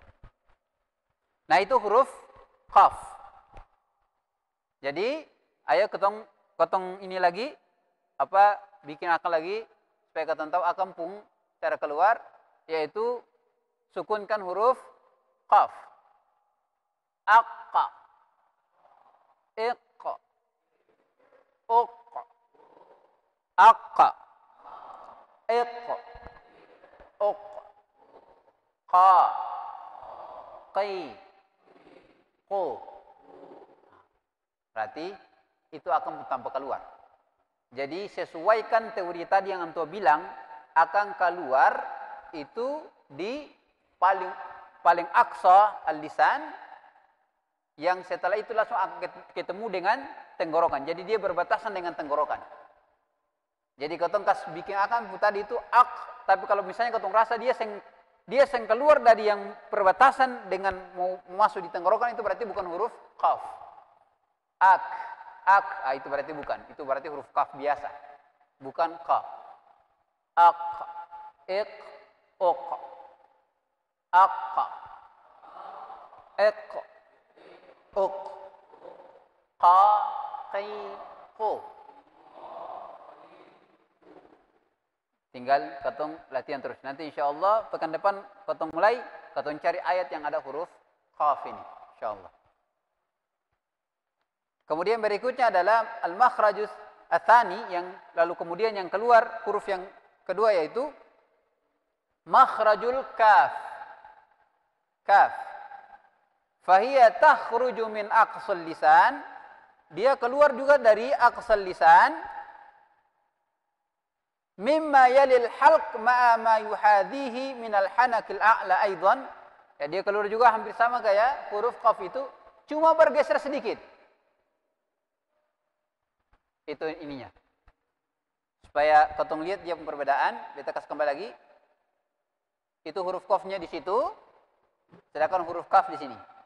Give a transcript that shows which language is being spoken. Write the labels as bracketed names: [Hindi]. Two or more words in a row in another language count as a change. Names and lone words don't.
[Ambonese Malay] Nah, itu huruf qaf. Jadi, ayo ketong ini lagi bikin akal lagi supaya ketong tahu akan pung cara keluar, yaitu sukunkan huruf qaf. [Arabic] أقّ إقّ أقّ أقّ إقّ أقّ قَ قِ قُ. [Ambonese Malay] Berarti itu akan tanpa keluar. Jadi sesuaikan teori tadi yang antum bilang, akan keluar itu di paling [Arabic] أقصى اللسان, [Ambonese Malay] yang setelah itu langsung akan ketemu dengan tenggorokan. Jadi dia berbatasan dengan tenggorokan. Jadi ketong bikin akan tadi itu ak, tapi kalau misalnya ketong rasa dia seng keluar dari yang perbatasan dengan mau masuk di tenggorokan, itu berarti bukan huruf qaf. Ak, itu berarti bukan. Itu berarti huruf qaf biasa. Bukan qaf. [Arabic] أق إق أق. أقّ إق أق. قَ قِ قُ. [Ambonese Malay] Tinggal ketong latihan terus. Nanti insyaallah pekan depan ketong mulai, ketong cari ayat yang ada huruf qaf ini, insyaallah. Kemudian berikutnya adalah [Arabic] المخرج الثاني, [Ambonese Malay] yang lalu kemudian yang keluar huruf yang kedua, yaitu [Arabic] مخرج الكاف. [Ambonese Malay] Kaf. [Arabic] فهي تخرج من أقصى اللسان. [Ambonese Malay] Dia keluar juga dari [Arabic] أقصى اللسان. مما يلي الحلق مع ما يحاذيه من الحنك الأعلى أيضا. [Ambonese Malay] Ya, dia keluar juga hampir sama kayak huruf qaf itu, cuma bergeser sedikit. Itu ininya. Supaya ketong lihat dia perbedaan, kita kasih kembali lagi. Itu huruf qafnya di situ, sedangkan huruf kaf di sini.